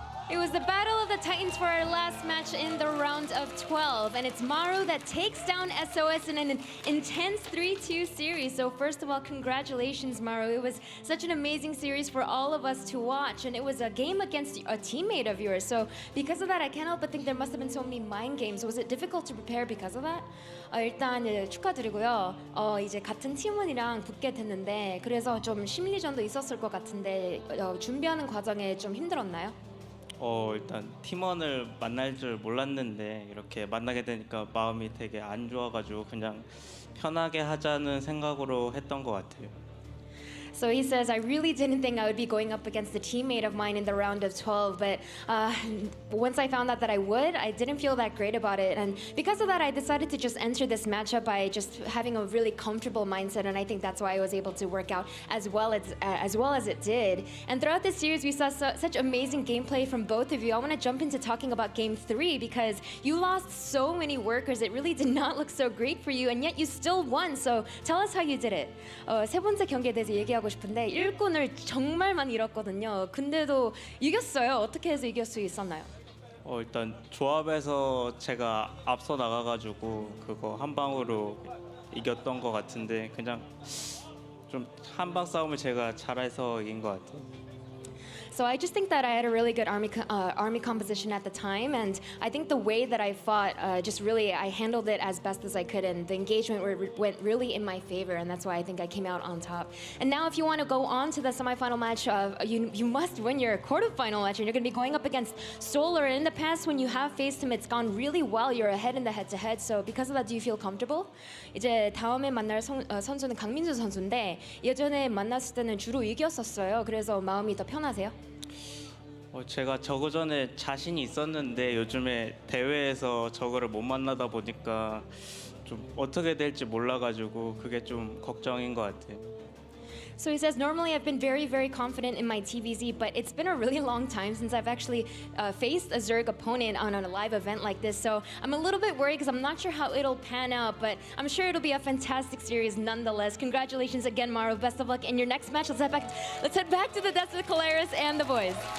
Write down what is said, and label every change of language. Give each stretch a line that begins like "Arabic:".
English: It was the Battle of the Titans for our last match in the round of 12, and it's Maru that takes down SOS in an intense 3-2 series. So first of all, congratulations, Maru. It was such an amazing series for all of us to watch, and it was a game against a teammate of yours. So because of that, I can't help but think there must have been so many mind games. Was it difficult to prepare because of that?
Korean: 일단 축하드리고요. 이제 같은 팀원이랑 붙게 됐는데 그래서 좀 심리전도 있었을 것 같은데 준비하는 과정에 좀 힘들었나요? 일단 팀원을 만날 줄 몰랐는데 이렇게 만나게 되니까 마음이 되게 안 좋아가지고 그냥 편하게 하자는 생각으로 했던 것 같아요.
English: So he says, I really didn't think I would be going up against a teammate of mine in the round of 12, but once I found out that I would, I didn't feel that great about it. And because of that, I decided to just enter this matchup by just having a really comfortable mindset, and I think that's why I was able to work out as well as it did. And throughout this series, we saw such amazing gameplay from both of you. I want to jump into talking about Game 3 because you lost so many workers. It really did not look so great for you, and yet you still won. So tell us how you did it.
Korean: 세 번째 경기에 대해서 얘기하고 싶은데 일꾼을 정말 많이 잃었거든요. 근데도 이겼어요. 어떻게 해서 이길 수 있었나요? 일단 조합에서 제가 앞서 나가가지고 그거 한 방으로 이겼던 것 같은데 그냥 좀 한방 싸움을 제가 잘해서 이긴 것 같아요.
English: So I just think that I had a really good army composition at the time, and I think the way that I fought, I handled it as best as I could, and the engagement went really in my favor, and that's why I think I came out on top. And now, if you want to go on to the semifinal match, you must win your quarterfinal match, and you're going to be going up against Solar. In the past, when you have faced him, it's gone really well. You're ahead in the head-to-head. So because of that, do you feel comfortable?
Korean: 이제 다음에 만날 선수는 강민수 선수인데 예전에 만났을 때는 주로 이겼었어요. 그래서 마음이 더 편하세요? 제가 저거 전에 자신이 있었는데 요즘에 대회에서 저거를 못 만나다 보니까 좀 어떻게 될지 몰라가지고 그게 좀 걱정인 것 같아요.
English: So he says, normally I've been very, very confident in my TVZ, but it's been a really long time since I've actually faced a Zerg opponent on a live event like this. So I'm a little bit worried because I'm not sure how it'll pan out, but I'm sure it'll be a fantastic series nonetheless. Congratulations again, Maru. Best of luck in your next match. Let's head back to the Death of Colaris and the boys.